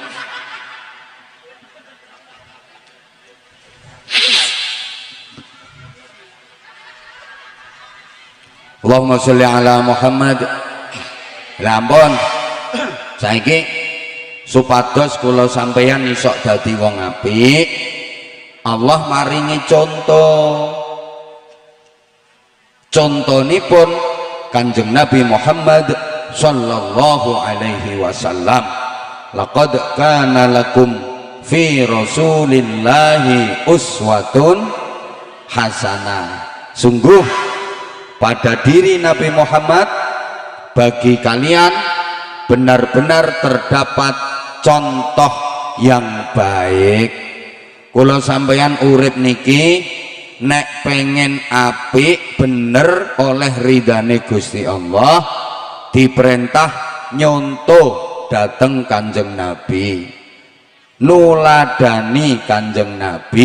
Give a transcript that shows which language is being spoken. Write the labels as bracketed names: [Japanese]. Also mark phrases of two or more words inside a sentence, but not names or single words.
[Arabic] اللهم صل على محمد. [Javanese] Lampun saiki supados kula sampeyan isok dadi wong apik, Allah maringi contonipun Kanjeng Nabi Muhammad [Arabic] صلى الله عليه وسلم, لقد كان لكم في رسول الله أسوة حسنة. [Indonesian] Sungguh pada diri Nabi Muhammad bagi kalian benar-benar terdapat contoh yang baik. [Javanese] Kula sampeyan urip niki nek pengen apik bener oleh ridane Gusti Allah, diperintah nyontoh dateng Kanjeng Nabi, nuladani Kanjeng Nabi.